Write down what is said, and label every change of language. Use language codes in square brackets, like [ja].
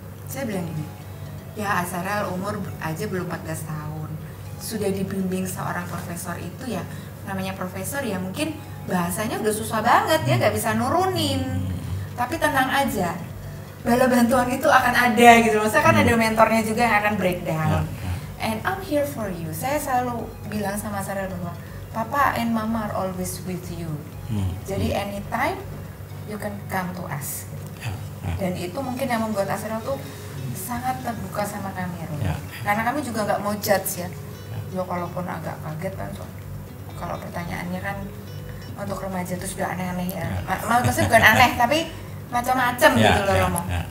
[id] Saya bilang gini, ya Azarel umur aja belum 14 tahun, sudah dibimbing seorang profesor itu ya, namanya profesor ya mungkin bahasanya udah susah banget, dia nggak bisa nurunin. Tapi tenang aja, bala bantuan itu akan ada gitu. Maksudnya kan ada mentornya juga yang akan breakdown. [en] And I'm here for you. [id] Saya selalu bilang sama Azarel bahwa [en] Papa and Mama are always with you. [id] Jadi [en] anytime you can come to us. [id] Dan itu mungkin yang membuat Azarel tuh sangat terbuka sama kami ya. Karena kami juga nggak mau judge ya. Ya kalaupun agak kaget kan, kalau pertanyaannya kan untuk remaja itu sudah aneh-aneh ya. Maksudnya bukan aneh tapi macam-macam gitu loh Romo.